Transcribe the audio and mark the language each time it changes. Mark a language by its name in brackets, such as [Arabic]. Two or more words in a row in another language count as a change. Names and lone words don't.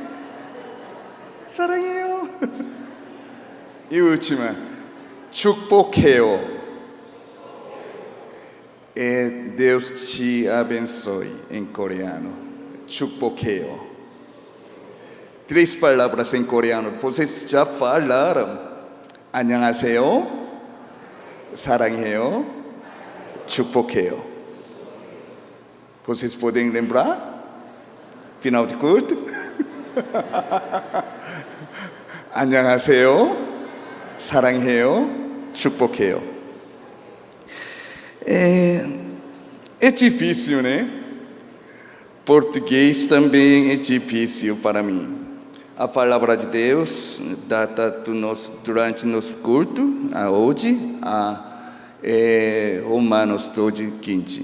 [Korean] 사랑해요. [Portuguese] E última, [Korean] 축복해요. [Portuguese] Deus te abençoe em coreano. 축복해요. 3 palavras em coreano. Vocês já falaram? [Korean] 안녕하세요. 사랑해요. 축복해요. [Portuguese] Vocês podem lembrar? Final de culto? [Korean] 안녕하세요. 사랑해요. 축복해요. [Portuguese] É difícil, né? Português também é difícil para mim. A palavra de Deus, data durante nosso culto, hoje, Romanos 12:15.